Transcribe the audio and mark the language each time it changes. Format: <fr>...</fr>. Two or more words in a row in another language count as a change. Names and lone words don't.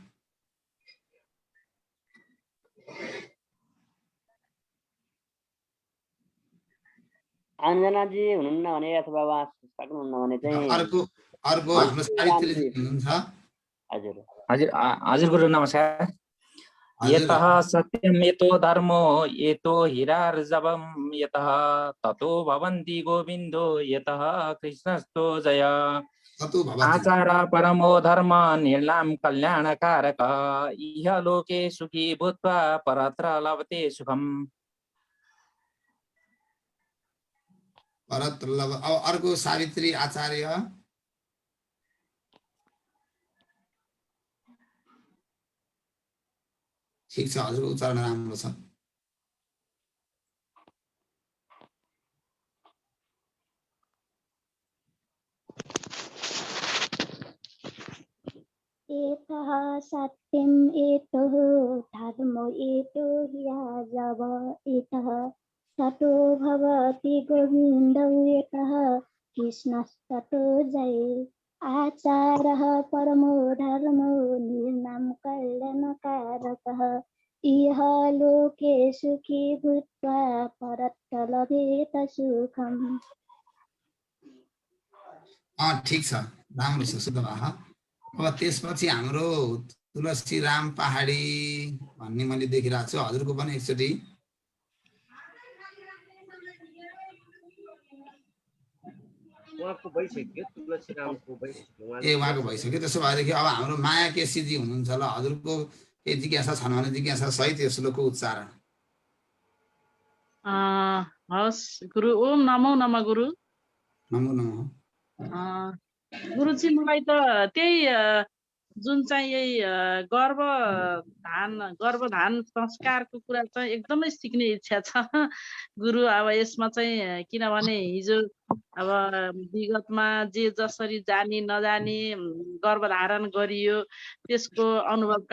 <ne>अञ्जनाजी हुनुहुन्न भने अथवा उहाँ सक्नुहुन्न भने चाहिँ अर्को हाम्रो सावित्रीजी हुनुहुन्छ। हजुर हजुर गुरु नमस्कार।</ne> <sa>यतः सत्यम एतो धर्मो एतो हीरार्जवम् यतः ततो भवन्ति गोविन्दो यतः कृष्णस्तो जय आचार परमो धर्म निर्णाम कल्याणकारक इह लोके सुखी भूत्वा परत्र लभते सुखम्। परत्र लभ।</sa> <ne>अब अर्को सावित्री आचार्य। ठिक छ, हजुरको उच्चारण राम्रो छ।</ne> <sa>एतः सत्यम् एतः धर्मो एतो ह्याजव एतः ततो भवति गोविन्दो यतः कृष्णस्ततो जय आचारः परमो धर्मो निर्णां कल्याणकारकः इह लोके सुखी भूत्वा परत्र लभेत सुखम्।</sa> <ne>ठिक छ, राम्रो छ, शुद्ध भयो। अब त्यसपछि हाम्रो तुलसी राम पहाडी भन्ने मैले देखिरहेको छु। हजुरको पनि एकचोटि। उहाँको भइसक्यो, तुलसी रामको भइसक्यो। उहाँको भइसक्यो। त्यसो भएदेखि अब हाम्रो माया केसीजी हुनुहुन्छ ल। हजुरको केही जिज्ञासा छन् भने जिज्ञासा सहित यो श्लोकको उच्चारण। हस् गुरु।</ne> <sa>ओम नमो नमः गुरु। नमो नमः।</sa> <ne>गुरुजी मलाई त त्यही जुन चाहिँ यही गर्भधान संस्कारको कुरा चाहिँ एकदमै सिक्ने इच्छा छ गुरु। अब यसमा चाहिँ किनभने हिजो अब विगतमा जे जसरी जानी नजानी गर्भधारण गरियो त्यसको अनुभवका</ne>